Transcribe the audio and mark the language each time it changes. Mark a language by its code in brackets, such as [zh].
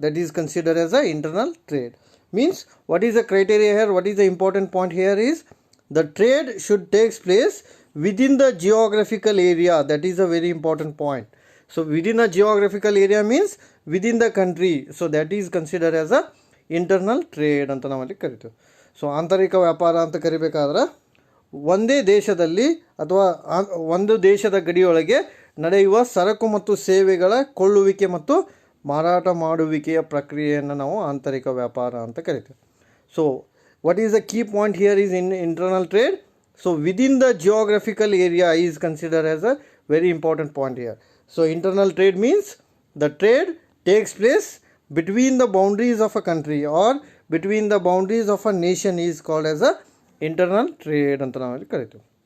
[en] That is considered as a internal trade. Means what is the criteria here? What is the important point here is the trade should take place within the geographical area. That is a very important point. So within the geographical area means within the country. So that is considered as a internal trade [kn] ಅಂತ ನಾವಲ್ಲಿ ಕರಿತೀವಿ. So ಆಂತರಿಕ ವ್ಯಾಪಾರ ಅಂತ ಕರಿಬೇಕಾದ್ರೆ ಒಂದೇ ದೇಶದಲ್ಲಿ ಅಥವಾ ಒಂದು ದೇಶದ ಗಡಿಯೊಳಗೆ ನಡೆಯುವ ಸರಕು ಮತ್ತು ಸೇವೆಗಳ ಕೊಳ್ಳುವಿಕೆ ಮತ್ತು ಮಾರಾಟ ಮಾಡುವಿಕೆಯ ಪ್ರಕ್ರಿಯೆಯನ್ನು ನಾವು ಆಂತರಿಕ ವ್ಯಾಪಾರ ಅಂತ ಕರಿತೀವಿ. [en] So what is the key point here is in internal trade. So within the geographical area is considered as a very important point here. So internal trade means the trade takes place between the boundaries of a country or between the boundaries of a nation is called as a internal trade [kn] anta navalli karitevu.